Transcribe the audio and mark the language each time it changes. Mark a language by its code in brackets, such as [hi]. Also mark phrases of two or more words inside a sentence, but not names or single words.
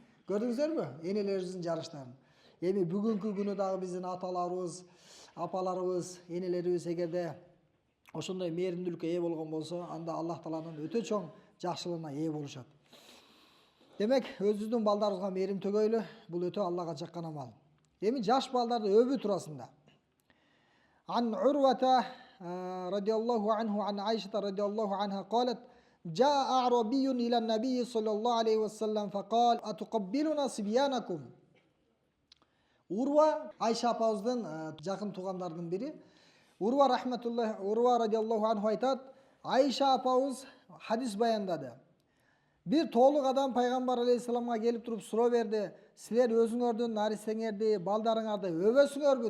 [ky] Көрдүңүздөрбү энелерибиздин жарыштарын? Эми бүгүнкү күнү дагы биздин аталарыбыз, апаларыбыз, энелерибиз эгерде ошондой мээримдүүлүккө ээ болгон болсо, анда Аллах Тааланын өтө чоң жакшылыгына ээ болушат. Демек, өзүбүздүн балдарыбызга мээрим төгөйлү, бул өтө Аллага жаккан амал. Эми жаш балдарды өбүү туурасында. [ar] عن عروة رضي الله عنه عن عائشة رضي الله عنها قالت: جاء أعرابي إلى النبي صلى الله عليه وسلم فقال: أتقبلون صبيانكم. [ky] Урва Айша апабыздын жакын туугандарынын бири. Урва [ar] رضي الله عنه [ky] айтат: Айша апабыз хадис баяндады. Бир тоолук адам пайгамбар алейхисаламга келип туруп суроо берди: "Силер өзүңөрдүн нарисеңерди, балдарыңарды өбөсүңөрбү?"